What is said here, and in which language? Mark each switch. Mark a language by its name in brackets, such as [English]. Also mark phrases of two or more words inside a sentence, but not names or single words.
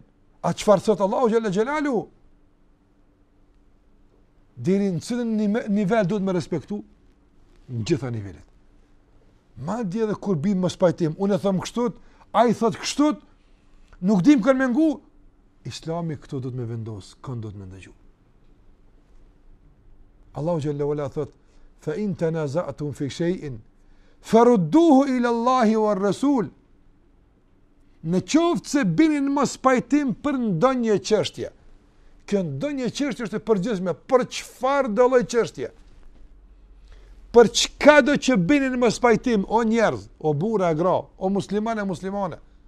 [Albanian] A çfarë thot Allahu [Arabic] جل جلاله? [Albanian] Deri në cilën nivel duhet me respektu? Në gjitha nivelet. Madje edhe kur bim mos pajtim, unë e them kështu, ai thot kështu, nuk dim kën me ngu. Islami këto do të me vendos, kënë do të me ndëgju. Allahu [Arabic] جل وعلا [Albanian] thot: [Arabic] "فإن تنازعتم في شيء فردوه إلى الله والرسول." [Albanian] Në qoftë se binin mos pajtim për ndonjë çështje. Kjo ndonjë çështje është e përgjithshme për çfarë do lloj çështje. Për çka do që binin mos pajtim, o njerëz, o burra, gra, o muslimane.